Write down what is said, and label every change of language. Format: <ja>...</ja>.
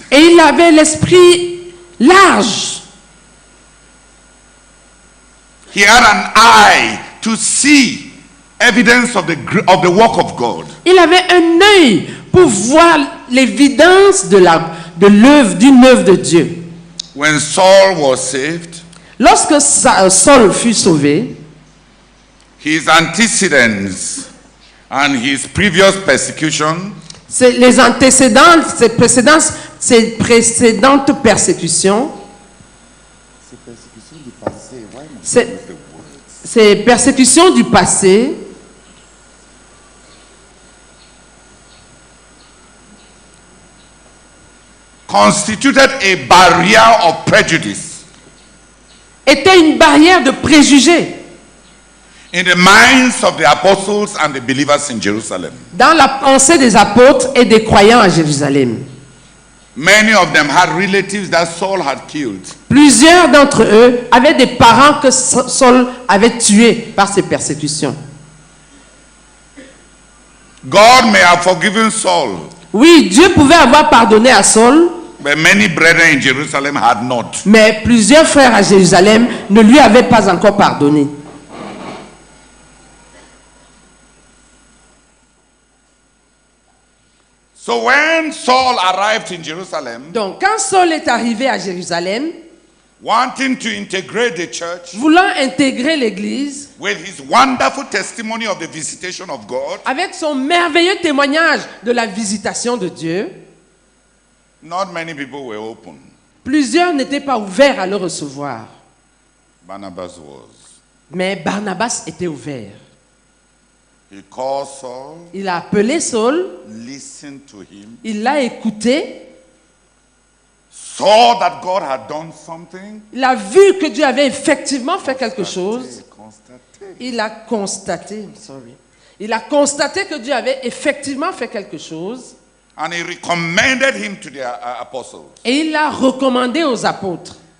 <fr>Et il avait l'esprit large.</fr> <en>He had an eye to see evidence of the work of God.</en> <fr>Il avait un œil pour voir l'évidence d'une œuvre de Dieu.</fr> <en>When Saul was saved,</en> <fr>Lorsque Saul fut sauvé,</fr> <en>his antecedents and his previous persecution</en> <fr>les antécédents, ses précédentes persécutions, ces persécutions du passé</fr> <en>constituted a barrier of prejudice</en> <fr>étaient une barrière de préjugés</fr> <en>in the minds of the apostles and the believers in Jerusalem.</en> <fr>dans la pensée des apôtres et des croyants à Jérusalem.</fr> <en>Many of them had relatives that Saul had killed.</en> <fr>Plusieurs d'entre eux avaient des parents que Saul avait tués par ces persécutions.</fr> <en>God may have forgiven Saul,</en> <fr>Oui, Dieu pouvait avoir pardonné à Saul,</fr> <en>but many brethren in Jerusalem had not.</en> <fr>mais plusieurs frères à Jérusalem ne lui avaient pas encore pardonné.</fr> <en>So when Saul arrived in Jerusalem,</en> <fr>Donc, quand Saul est arrivé à Jérusalem,</fr> <en>wanting to integrate the church</en> <fr>voulant intégrer l'Église,</fr> <en>with his wonderful testimony of the visitation of God,</en> <fr>avec son merveilleux témoignage de la visitation de Dieu,</fr> <en>not many people were open.</en> <fr>plusieurs n'étaient pas ouverts à le recevoir.</fr> <en>Barnabas was.</en> <fr>Mais Barnabas était ouvert.</fr> <en>He called Saul,</en> <fr>Il a appelé Saul,</fr> <en>listened to him,</en> <fr>il l'a écouté,</fr> <en>saw that God had done something,</en> <fr>il a vu que Dieu avait effectivement fait quelque chose.</fr> <en>constated.</en> <fr>Il a constaté, il a constaté que Dieu avait effectivement fait quelque chose</fr> <en>And he recommended him to the apostles</en> <fr>et il l'a recommandé aux apôtres</fr>